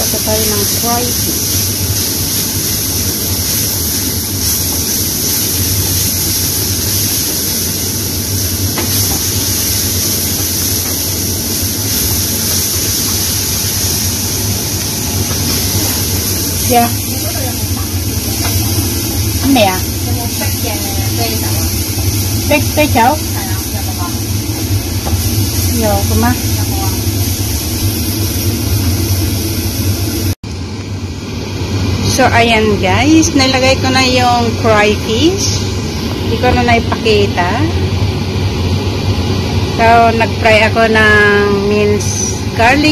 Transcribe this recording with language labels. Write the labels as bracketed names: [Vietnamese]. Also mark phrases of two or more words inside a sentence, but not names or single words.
[Filipino] tayo ng [English] fried fish. Yeah. [Vietnamese] Mẹ à? Cây chảo. Nhiều cơ mà. [Filipino] So, ayan guys. Nilagay ko na yung [English] fry fish. [Filipino] Hindi ko na naipakita. So, nag-fry ako ng [English] minced garlic.